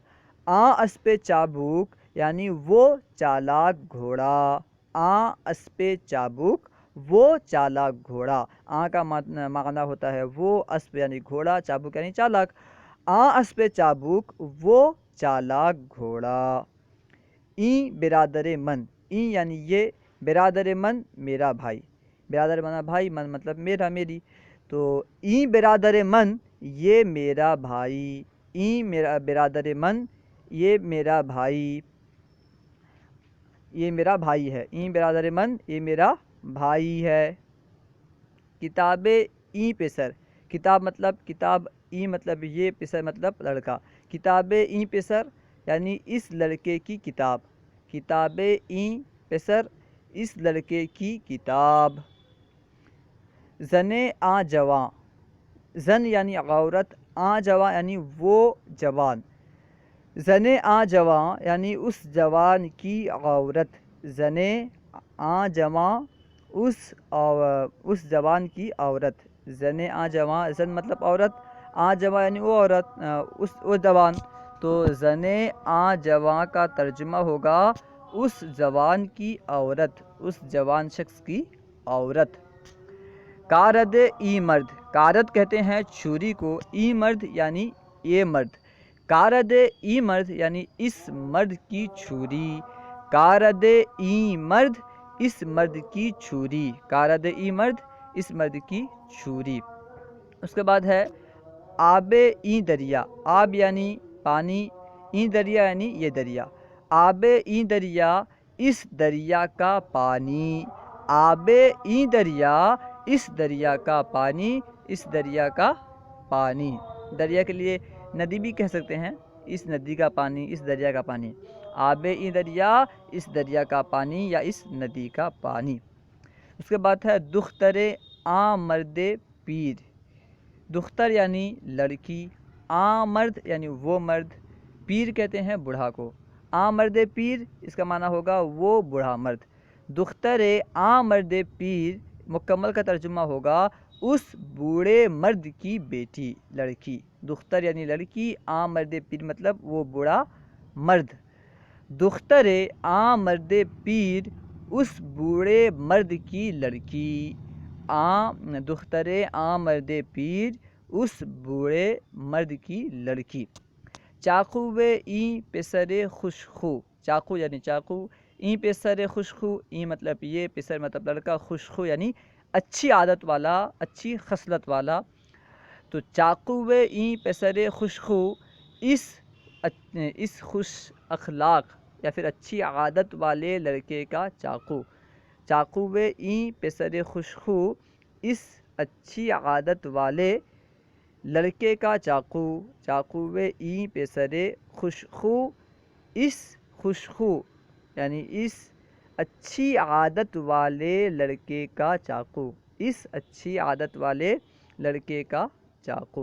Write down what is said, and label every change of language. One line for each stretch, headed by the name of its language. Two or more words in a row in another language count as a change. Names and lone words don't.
Persian: آں اسپِ چابک
Urdu: یعنی وہ چالاک گھوڑا،
Persian: آں اسپِ چابک
Urdu: وہ چالاک گھوڑا۔ آں کا معنی ہوتا ہے وہ، اسپ یعنی گھوڑا، چابک یعنی چالاک۔
Persian: آں اسپِ چابک
Urdu: وہ چالاک گھوڑا۔
Persian: این برادر من،
Urdu: این یعنی یہ،
Persian: برادر من
Urdu: میرا بھائی، برادر مانا بھائی، من مطلب میرا، میری، تو
Persian: این برادر من
Urdu: یہ میرا بھائی، این میرا
Persian: برادر من
Urdu: یہ میرا بھائی، یہ میرا بھائی ہے،
Persian: این برادر من
Urdu: یہ میرا بھائی ہے۔
Persian: کتاب این پسر،
Urdu: کتاب مطلب کتاب، این مطلب یہ، پسر مطلب لڑکا۔
Persian: کتاب این پسر
Urdu: یعنی اس لڑکے کی کتاب،
Persian: کتاب این پسر
Urdu: اس لڑکے کی کتاب۔
Persian: زن آں جواں،
Urdu: زن یعنی عورت،
Persian: آں جواں
Urdu: یعنی وہ جوان،
Persian: زن آں جواں
Urdu: یعنی اس جوان کی عورت،
Persian: زن آں جواں
Urdu: اس جوان کی عورت،
Persian: زن آں جواں،
Urdu: زن مطلب عورت،
Persian: آں جواں
Urdu: یعنی وہ عورت، وہ جوان، تو
Persian: زن آں جواں
Urdu: کا ترجمہ ہوگا اس جوان کی عورت، اس جوان شخص کی عورت۔
Persian: کارد ای مرد،
Urdu: کارد کہتے ہیں چھری کو،
Persian: ای مرد
Urdu: یعنی یہ مرد،
Persian: کارد ای مرد
Urdu: یعنی اس مرد کی چھری،
Persian: کارد ای مرد
Urdu: اس مرد کی چھری،
Persian: کارد ای مرد
Urdu: اس مرد کی چھری۔ اس کے بعد ہے
Persian: آب این دریا،
Urdu: آب یعنی پانی،
Persian: این دریا
Urdu: یعنی یہ دریا،
Persian: آب این دریا
Urdu: اس دریا کا پانی،
Persian: آب این دریا
Urdu: اس دریا کا پانی، اس دریا کا پانی، دریا کے لیے ندی بھی کہہ سکتے ہیں، اس ندی کا پانی، اس دریا کا پانی،
Persian: آب این دریا
Urdu: اس دریا کا پانی یا اس ندی کا پانی۔ اس کے بعد ہے
Persian: دختر آں مرد پیر،
Urdu: دختر یعنی لڑکی،
Persian: آں مرد
Urdu: یعنی وہ مرد، پیر کہتے ہیں بوڑھا کو،
Persian: آں مرد پیر
Urdu: اس کا معنی ہوگا وہ بوڑھا مرد۔
Persian: دختر آں مرد پیر
Urdu: مکمل کا ترجمہ ہوگا اس بوڑھے مرد کی بیٹی، لڑکی، دختر یعنی لڑکی،
Persian: آں مرد پیر
Urdu: مطلب وہ بوڑھا مرد،
Persian: دختر آں مرد پیر
Urdu: اس بوڑھے مرد کی لڑکی،
Persian: دختر آں مرد پیر
Urdu: اس بوڑھے مرد کی لڑکی۔
Persian: چاقو این پسر خوش خو،
Urdu: چاقو یعنی چاقو،
Persian: این پسر خوش خو،
Urdu: این مطلب یہ، پسر مطلب لڑکا،
Persian: خوش خو
Urdu: یعنی اچھی عادت والا، اچھی خصلت والا، تو
Persian: چاقو این پسر خوش خو
Urdu: اس خوش اخلاق یا پھر اچھی عادت والے لڑکے کا چاقو،
Persian: چاقو این پسر خوش خو
Urdu: اس اچھی عادت والے لڑکے کا چاقو،
Persian: چاقوِ ای پسرے خوشخو،
Urdu: اس خوشخو یعنی اس اچھی عادت والے لڑکے کا چاقو، اس اچھی عادت والے لڑکے کا چاقو۔